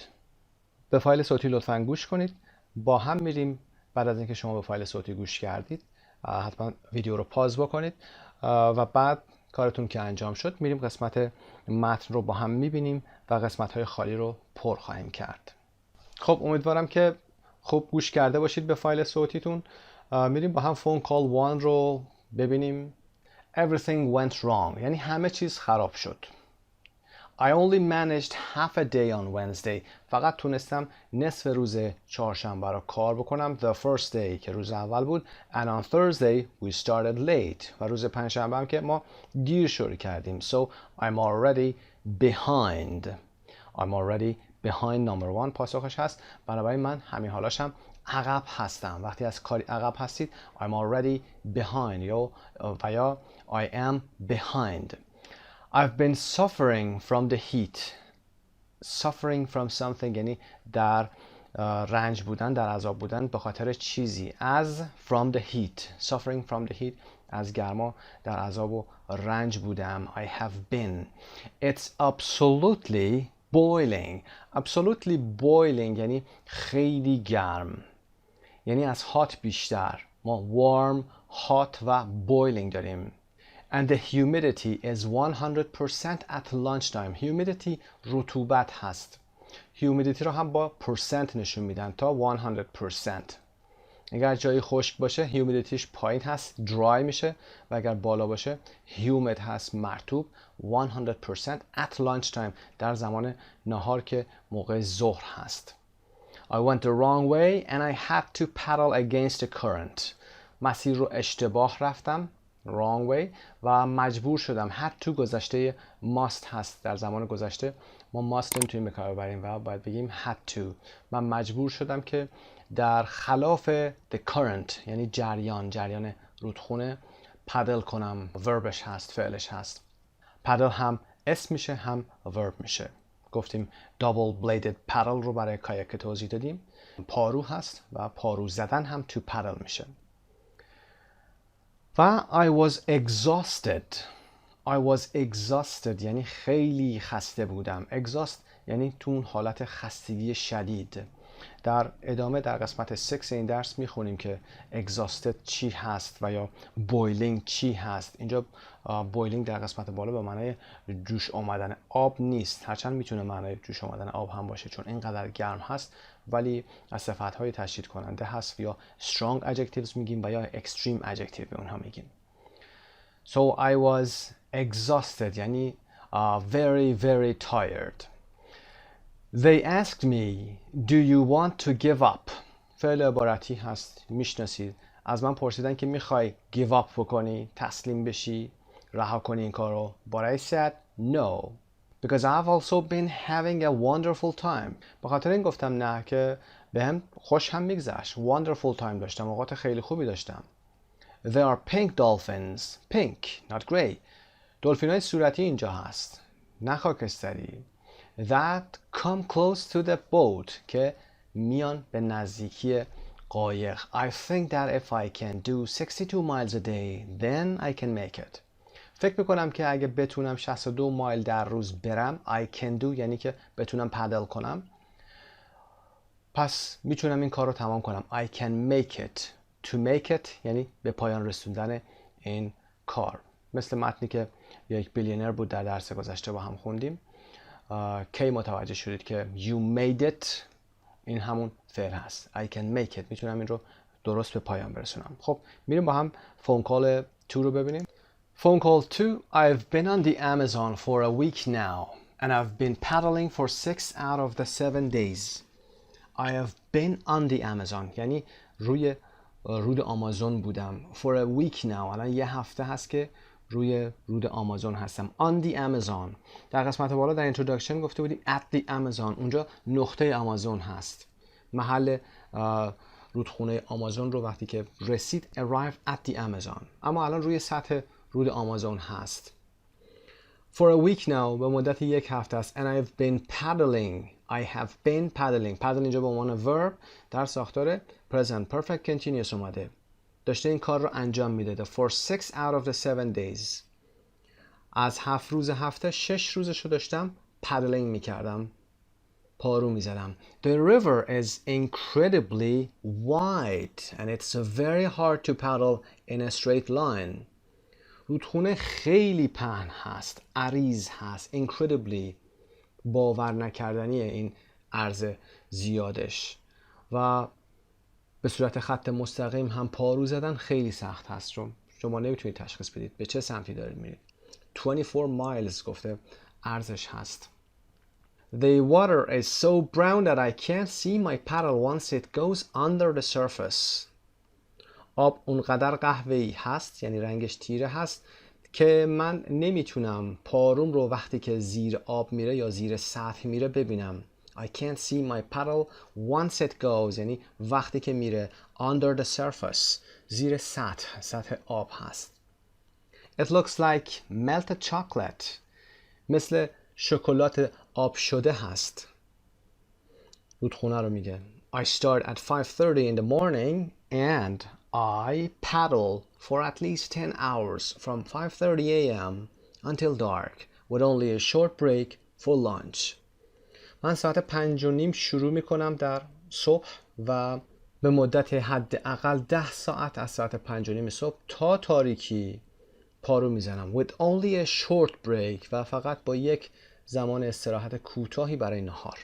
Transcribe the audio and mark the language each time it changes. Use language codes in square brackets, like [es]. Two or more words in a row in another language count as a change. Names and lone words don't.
[fa] به فایل صوتی لطفاً گوش کنید. با هم میریم بعد از اینکه شما به فایل صوتی گوش کردید حتما ویدیو رو پاز بکنید و بعد کارتون که انجام شد میریم قسمت متن رو با هم میبینیم و قسمت های خالی رو پر خواهیم کرد. خب امیدوارم که خوب گوش کرده باشید به فایل صوتیتون. میریم با هم [en] phone call [fa] 1 رو ببینیم. [en] Everything went wrong [fa] یعنی همه چیز خراب شد. [en] I only managed half a day on Wednesday. [fa] فقط تونستم نصف روز چهارشنبه رو کار بکنم. [en] The first day [fa] که روز اول بود. [en] And on Thursday we started late. [fa] و روز پنجشنبه هم که ما دیر شروع کردیم. [en] So I'm already behind. I'm already behind number 1 [fa] پاسخش هست. بنابراین من همین حالاشم عقب هستم. وقتی از کاری عقب هستید [en] I'm already behind [fa] یا [en] I am behind. I've been suffering from the heat. Suffering from something [fa] یعنی در رنج بودن، در عذاب بودن به خاطر چیزی. [en] از from the heat، suffering from the heat، [fa] از گرما در عذاب و رنج بودم. [en] I have been. It's absolutely boiling. Absolutely boiling [fa] یعنی خیلی گرم، یعنی از hot بیشتر. ما warm، hot و boiling داریم. [en] And the humidity is 100% at lunchtime. [fa] Humidity رطوبت هست. humidity رو هم با percent نشون میدن تا 100%. اگر جایی خشک باشه humidityش پایین هست، dry میشه، و اگر بالا باشه humid هست، مرطوب. [en] 100% at lunchtime [fa] در زمان نهار که موقع ظهر هست. [en] I went the wrong way and I had to paddle against the current. [fa] مسیر رو اشتباه رفتم، [en] wrong way، [fa] و مجبور شدم. [en] had to [fa] گذشته must هست. در زمان گذشته ما must نمیتونیم به کار ببریم و باید بگیم [en] had to. [fa] من مجبور شدم که در خلاف [en] the current [fa] یعنی جریان رودخونه پدل کنم. وربش هست، فعلش هست. پدل هم اسم میشه هم ورب میشه. گفتیم [en] double bladed paddle [fa] رو برای کایاک توضیح دادیم. پارو هست و پارو زدن هم [en] to paddle [fa] میشه. و [en] I was exhausted [fa] یعنی خیلی خسته بودم. exhaust یعنی تو اون حالت خستگی شدید. در ادامه در قسمت 6 این درس میخونیم که exhausted چی هست و یا boiling چی هست. اینجا boiling در قسمت بالا به معنای جوش آمدن آب نیست، هرچند میتونه معنای جوش آمدن آب هم باشه چون اینقدر گرم هست، ولی از صفتهای تشدید کننده هست. یا [en] strong adjectives [fa] میگیم و یا [en] extreme adjective [fa] به اونها میگیم. [en] So I was exhausted یعنی very tired. They asked me, do you want to give up? [fa] فعل عبارتی هست، میشناسید. از من پرسیدن که میخوای [en] give up [fa] بکنی، تسلیم بشی، رها کنی این کارو. [en] But I said no, because I've also been having a wonderful time. [fa] به خاطر این گفتم نه که بهم خوش هم میگذشت. [en] Wonderful time [fa] داشتم، اوقات خیلی خوبی داشتم. [en] There are pink dolphins. Pink, not grey. [fa] دلفین های صورتی اینجا هست، نه خاکستری. [en] That come close to the boat [fa] که میان به نزدیکی قایق. [en] I think that if I can do 62 miles a day, then I can make it. [fa] فکر میکنم که اگه بتونم 62 مایل در روز برم، [en] I can do [fa] یعنی که بتونم پدل کنم، پس میتونم این کار رو تمام کنم. [en] I can make it. To make it [fa] یعنی به پایان رسوندن این کار. مثل متنی که یک بیلیونر بود در درس گذشته با هم خوندیم. کی متوجه شدید که [en] you made it [fa] این همون فعل هست. [en] I can make it. [fa] میتونم این رو درست به پایان برسونم. خب میریم با هم [en] phone call 2 [fa] رو ببینیم. [en] Phone call 2. I've been on the Amazon for a week now and I've been paddling for 6 out of the 7 days. I have been on the Amazon [fa] یعنی روی رود آمازون بودم. [en] For a week now [fa] الان یه هفته هست که روی رود آمازون هستم. [en] On the Amazon. [fa] در قسمت بالا در introduction گفته بودیم [en] at the Amazon. [fa] اونجا نقطه آمازون هست. محل رودخونه آمازون رو وقتی که رسید [en] arrive at the Amazon. [fa] اما الان روی سطح رود آمازون هست. [en] For a week now [fa] به مدت یک هفته است. [en] And I've been paddling. I have been paddling. paddle [fa] اینجا به عنوان [en] verb [fa] در ساختار [en] present perfect continuous اومده. [fa] داشته این کار رو انجام میداده. [en] For 6 out of the 7 days. [fa] از 7 روز هفته 6 روزش رو داشتم paddling میکردم. پارو میزدم. [en] The river is incredibly wide and it's very hard to paddle in a straight line. [fa] رودخونه خیلی پهن هست، عریض هست. Incredibly باور نکردنیه این عرض زیادش و به صورت خط مستقیم هم پارو زدن خیلی سخت هست چون شما نمیتونید تشخیص بدید به چه سمتی دارید میرید. 24 miles گفته عرضش هست. [en] The water is so brown that I can't see my paddle once it goes under the surface. [fa] آب اونقدر قهوه‌ای هست یعنی رنگش تیره هست که من نمیتونم پاروم رو وقتی که زیر آب میره یا زیر سطح میره ببینم. [en] I can't see my paddle once it goes [fa] یعنی وقتی که میره [en] under the surface [fa] زیر سطح آب هست. [en] It looks like melted chocolate [fa] مثل شکلات آب شده هست. رودخونه رو میگه. [en] I start at 5:30 in the morning and I paddle for at least 10 hours from 5:30 a.m. until dark with only a short break for lunch. [fa] من ساعت 5:30 شروع میکنم در صبح و به مدت حداقل 10 ساعت از ساعت 5:30 صبح تا تاریکی پارو میزنم. [en] With only a short break [fa] و فقط با یک زمان استراحت کوتاهی برای نهار.